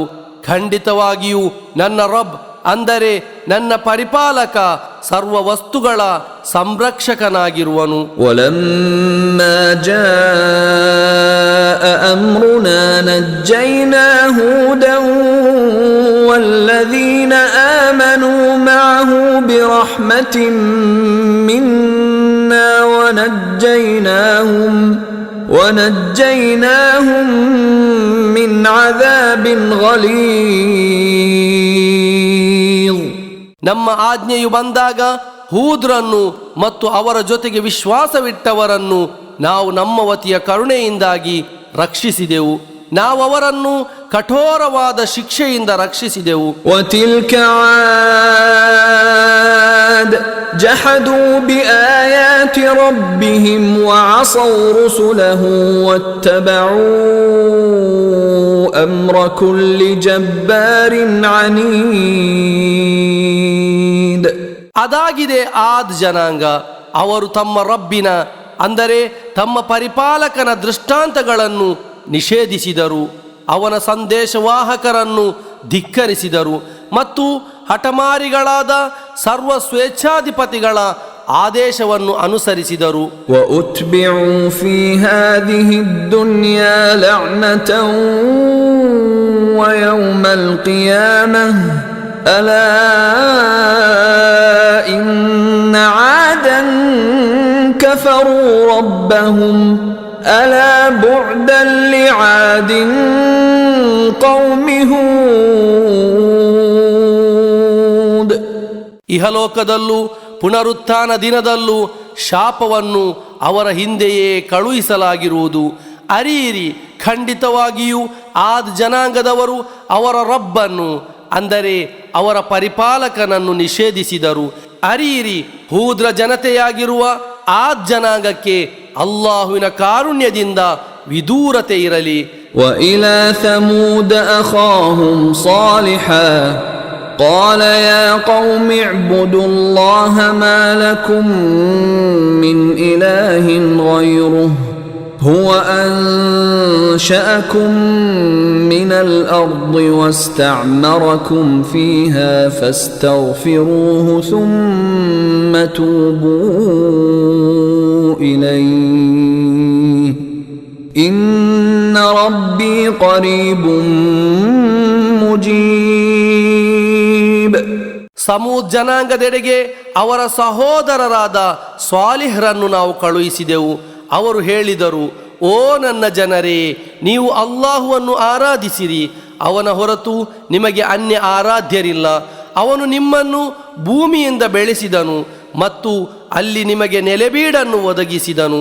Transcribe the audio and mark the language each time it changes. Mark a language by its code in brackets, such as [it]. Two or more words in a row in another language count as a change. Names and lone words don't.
[kn] ಖಂಡಿತವಾಗಿಯೂ ನನ್ನ ರಬ್, ಅಂದರೆ ನನ್ನ ಪರಿಪಾಲಕ, ಸರ್ವ ವಸ್ತುಗಳ ಸಂರಕ್ಷಕನಾಗಿರುವನು. [ar] ولما جاء أمرنا نجينا هودا والذين آمنوا معه برحمة منا ونجيناهم من عذاب غليظ. [kn] ನಮ್ಮ ಆಜ್ಞೆಯು ಬಂದಾಗ ಹೂದ್ರನ್ನು ಮತ್ತು ಅವರ ಜೊತೆಗೆ ವಿಶ್ವಾಸವಿಟ್ಟವರನ್ನು ನಾವು ನಮ್ಮ ವತಿಯ ಕರುಣೆಯಿಂದಾಗಿ ರಕ್ಷಿಸಿದೆವು. ನಾವು ಅವರನ್ನು ಕಠೋರವಾದ ಶಿಕ್ಷೆಯಿಂದ ರಕ್ಷಿಸಿದೆವು. [ar] وَتِلْكَ عَادٌ جَحَدُوا بِآيَاتِ رَبِّهِمْ وَعَصَوْا رُسُلَهُ وَاتَّبَعُوا أَمْرَ كُلِّ جَبَّارٍ عَنِيدٍ. [kn] ಅದಾಗಿದೆ ಆದ್ ಜನಾಂಗ. ಅವರು ತಮ್ಮ ರಬ್ಬಿನ, ಅಂದರೆ ತಮ್ಮ ಪರಿಪಾಲಕನ ದೃಷ್ಟಾಂತಗಳನ್ನು ನಿಷೇಧಿಸಿದರು, ಅವನ ಸಂದೇಶವಾಹಕರನ್ನು ಧಿಕ್ಕರಿಸಿದರು ಮತ್ತು ಹಠಮಾರಿಗಳಾದ ಸರ್ವ ಸ್ವೇಚ್ಛಾಧಿಪತಿಗಳ ಆದೇಶವನ್ನು ಅನುಸರಿಸಿದರು. [ar] وَأُتْبِعُوا فِي هَذِهِ الدُّنْيَا لَعْنَةً وَيَوْمَ الْقِيَامَةِ أَلَا إِنَّ عَادًا كَفَرُوا رَبَّهُمْ أَلَا بُعْدًا لِعَادٍ قَوْمِ هُودٍ. [kn] ಇಹಲೋಕದಲ್ಲೂ ಪುನರುತ್ಥಾನ ದಿನದಲ್ಲೂ ಶಾಪವನ್ನು ಅವರ ಹಿಂದೆಯೇ ಕಳುಹಿಸಲಾಗಿರುವುದು. ಅರಿಯಿರಿ, ಖಂಡಿತವಾಗಿಯೂ ಆದ್ ಜನಾಂಗದವರು ಅವರ ರಬ್ಬನ್ನು, ಅಂದರೆ ಅವರ ಪರಿಪಾಲಕನನ್ನು ನಿಷೇಧಿಸಿದರು. ಅರಿಯಿರಿ, ಹೂದ್ರ ಜನತೆಯಾಗಿರುವ ಆ ಜನಾಂಗಕ್ಕೆ ಅಲ್ಲಾಹುವಿನ ಕಾರುಣ್ಯದಿಂದ ವಿದೂರತೆ ಇರಲಿ. [ar] وإلى ثمود أخاهم صالحا قال يا قوم اعبدوا الله ما لكم من إله غيره هو أنشأكم من الأرض واستعمركم فيها فاستغفروه ثم توبوا إليه إن ربي قريب مجيب. [kn] ಸಮೂದ್ ಜನಾಂಗದೆಡೆಗೆ ಅವರ ಸಹೋದರರಾದ ಸ್ವಾಲಿಹರನ್ನು ನಾವು ಕಳುಹಿಸಿದೆವು. ಅವರು ಹೇಳಿದರು, ಓ ನನ್ನ ಜನರೇ, ನೀವು ಅಲ್ಲಾಹುವನ್ನು ಆರಾಧಿಸಿರಿ. ಅವನ ಹೊರತು ನಿಮಗೆ ಅನ್ಯ ಆರಾಧ್ಯರಿಲ್ಲ. ಅವನು ನಿಮ್ಮನ್ನು ಭೂಮಿಯಿಂದ ಬೆಳೆಸಿದನು ಮತ್ತು ಅಲ್ಲಿ ನಿಮಗೆ ನೆಲೆಬೀಡನ್ನು ಒದಗಿಸಿದನು.